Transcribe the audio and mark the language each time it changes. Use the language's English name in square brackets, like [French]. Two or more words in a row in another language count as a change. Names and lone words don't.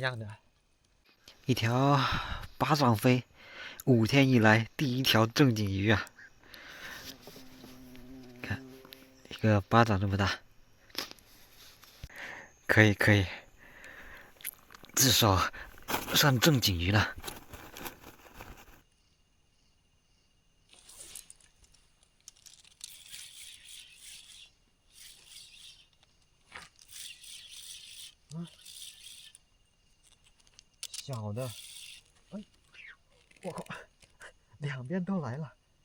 [Chinese] 樣的，一條巴掌飛，5天以來第一條正經魚啊！看，一個巴掌這麼大。可以可以，至少算正经鱼了。小的，哎，我靠，两边都来了。